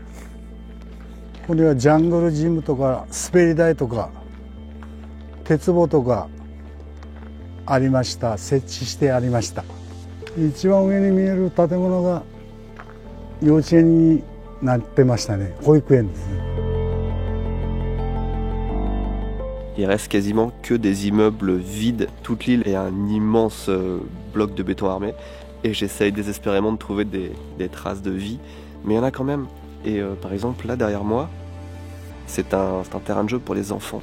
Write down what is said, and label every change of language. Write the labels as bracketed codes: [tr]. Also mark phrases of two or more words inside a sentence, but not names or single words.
[ja] これはジャングルジムとか滑り台とか鉄棒とかありました。設置してありました。一番上に見える建物が幼稚園になってましたね。保育園ですね。 [fr] Il reste quasiment que des immeubles vides. Toute l'île est un immense bloc de béton armé. Et j'essaye désespérément de trouver des traces de vie. Mais il y en a quand même. Et par exemple, là derrière moi, c'est un terrain de jeu pour les enfants.